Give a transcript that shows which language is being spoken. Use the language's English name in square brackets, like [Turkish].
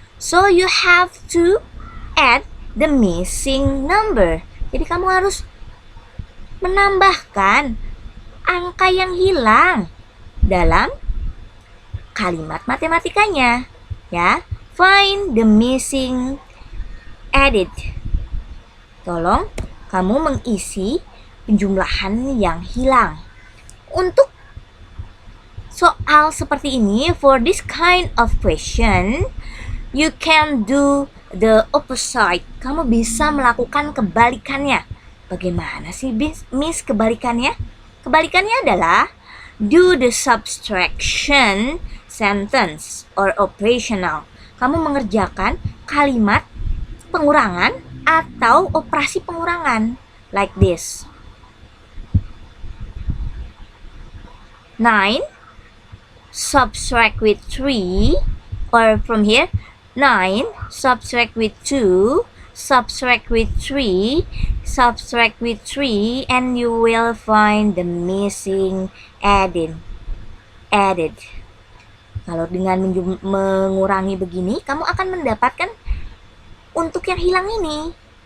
[English] So you have to add the missing number. [Indonesian] Jadi kamu harus menambahkan angka yang hilang dalam kalimat matematikanya. [English] Ya, find the missing, added. [Indonesian] Tolong kamu mengisi penjumlahan yang hilang. Untuk soal seperti ini, [English] for this kind of question, you can do the opposite. [Indonesian] Kamu bisa melakukan kebalikannya. Bagaimana sih, Miss, kebalikannya? Kebalikannya adalah [English] do the subtraction sentence or operational. [Indonesian] Kamu mengerjakan kalimat pengurangan atau operasi pengurangan. [English] Like this. 9 subtract with 3, or from here, 9 subtract with 2, subtract with 3, subtract with 3, and you will find the missing added. [Indonesian] Kalau dengan mengurangi begini, kamu akan mendapatkan untuk yang hilang ini.